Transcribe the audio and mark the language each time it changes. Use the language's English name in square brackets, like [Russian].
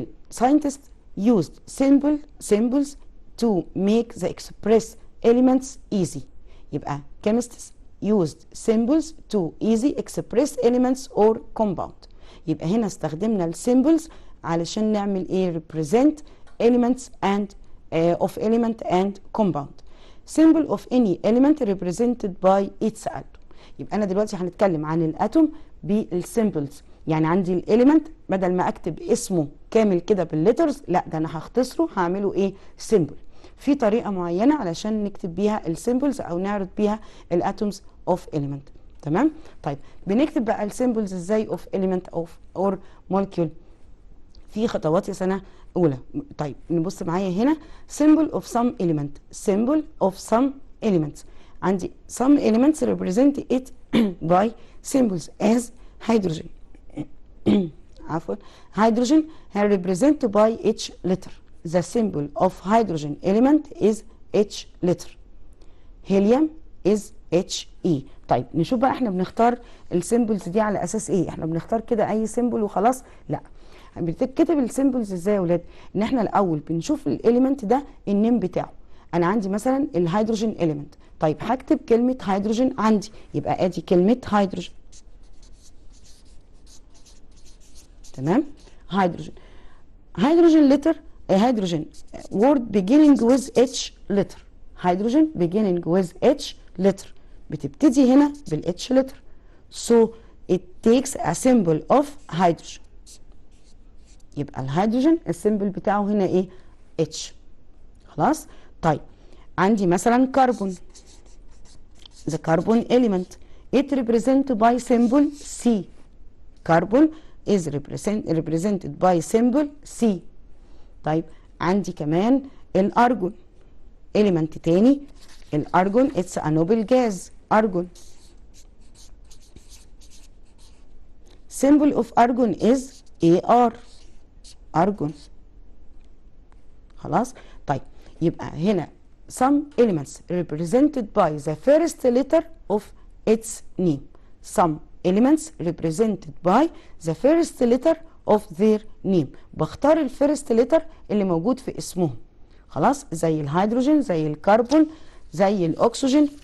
[English] scientists used symbols to make the express elements easy. [Arabic] يبقى [English] chemists used symbols to easy express elements or compound. [Arabic] يبقى هنا استخدمنا السيمبلز علشان نعمل ايه؟ [English] represent elements and of element and compound. Symbol of any element represented by its atom. [Arabic] يبقى أنا دلوقتي هنتكلم عن الأتوم بالسيمبلز. يعني عندي الإليمنت بدل ما أكتب اسمه كامل كده بالليترز، لا ده أنا هختصره هعمله إيه؟ سيمبل. في طريقة معينة علشان نكتب بيها السيمبلز أو نعرض بيها الأتومز أوف إليمنت. تمام؟ طيب بنكتب بقى السيمبلز إزاي أوف إليمنت أوف أور مولكيول؟ في خطوات يا سنة أولى. طيب نبص معايا هنا [English] symbol of some element. symbol of some elements. [Arabic] عندي [English] some elements represent it by symbols as hydrogen. [Arabic] عفوا [English] hydrogen represented by H letter. The symbol of hydrogen element is H letter. helium is HE. [Arabic] طيب نشوف بقى احنا بنختار السيمبلز دي على اساس ايه؟ احنا بنختار كده اي سيمبل وخلاص؟ لا، بتتكتب السيمبلز ازاي يا ولاد؟ ان احنا الاول بنشوف الاليمنت ده النيم بتاعه. انا عندي مثلا الهيدروجين اليمنت، طيب هكتب كلمه هيدروجين عندي، يبقى ادي كلمه هيدروجين. تمام؟ هيدروجين. هيدروجين لتر، هيدروجين [English] word beginning with H letter. Hydrogen beginning with H letter. [Arabic] بتبتدي هنا بالH letter. [English] So it takes a symbol of hydrogen. [Arabic] يبقى الهيدروجين السيمبل بتاعه هنا ايه؟ H. خلاص؟ طيب عندي مثلا كربون. [English] The carbon element it represented by symbol C. Carbon is represented by symbol C. [Arabic] طيب عندي كمان الارجون element تاني. [English] الارجون it's a noble gas. argon. symbol of argon is AR. argon. [Arabic] خلاص؟ طيب يبقى هنا [English] some elements represented by the first letter of its name. some elements represented by the first letter of their name. [Arabic] بختار الفيرست لتر اللي موجود في اسمهم. خلاص؟ زي الهيدروجين، زي الكربون، زي الاكسجين.